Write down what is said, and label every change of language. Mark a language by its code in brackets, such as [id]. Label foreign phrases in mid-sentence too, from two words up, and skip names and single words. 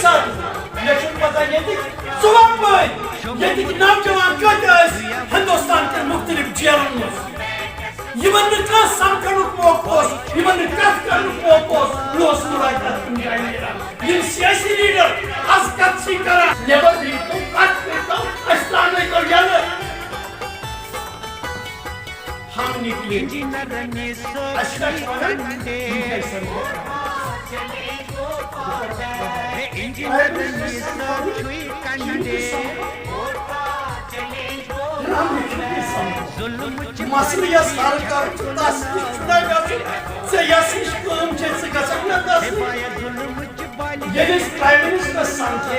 [ks] ساتہٕ مےٚ چھُنہٕ پتہ ییٚتِکۍ 14 پٲرۍ ییٚتِکۍ نوجوان کۭتیٛاہ ٲسۍ ہندوستان کٮ۪ن مُختلِف جیلن منٛز یِمن نہٕ کانٛہہ سمکھنُک موقعہٕ اوس یِمن نہٕ کتھ کرنُک موقعہٕ اوس نہ اوس مُلاقات کُنہِ جایہِ نیران یِم سیٲسی لیڈر از کتھ چھِ کران نٮ۪بر نیٖتو کتھ کٔرۍتو أسۍ ترٛاونٲیتو یلہٕ [ur] ہم نکلے [ks] اچھا مسئلہ یس سرکار تس نش چھُنا گژھُن ژےٚ یس ہِش کٲم چھے ژٕ گژھکھ نا گژھٕنۍ ییٚلہِ أسۍ [en] prime ministers [ks] سمکھے